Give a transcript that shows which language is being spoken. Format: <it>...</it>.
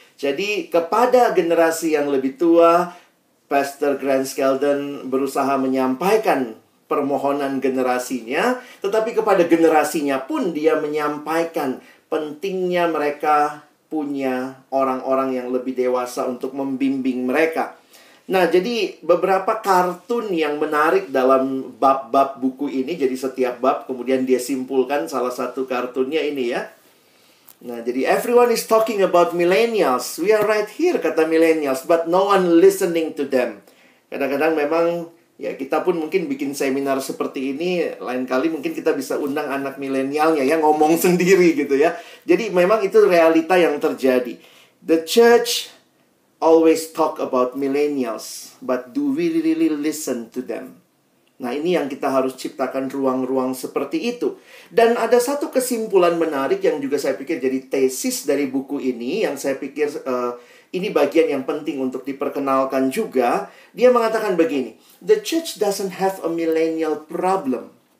<id>Jadi kepada generasi yang lebih tua, Pastor Grant Skeldon berusaha menyampaikan permohonan generasinya, tetapi kepada generasinya pun dia menyampaikan pentingnya mereka punya orang-orang yang lebih dewasa untuk membimbing mereka. Nah, jadi beberapa kartun yang menarik dalam bab-bab buku ini. Jadi setiap bab kemudian dia simpulkan salah satu kartunnya ini ya. Nah, jadi</id> <en>everyone is talking about millennials. We are right here,</en> <id>kata</id> <en>millennials, but no one listening to them.</en> <id>Kadang-kadang memang ya kita pun mungkin bikin seminar seperti ini, lain kali mungkin kita bisa undang anak milenialnya ya, ngomong sendiri gitu ya. Jadi memang itu realita yang terjadi.</id> <en>The church always talk about millennials, but do we really listen to them?</en> <id>Nah, ini yang kita harus ciptakan ruang-ruang seperti itu. Dan ada satu kesimpulan menarik yang juga saya pikir jadi tesis dari buku ini, yang saya pikir ini bagian yang penting untuk diperkenalkan juga. Dia mengatakan begini,</id> <en>the church doesn't have a millennial problem.</en>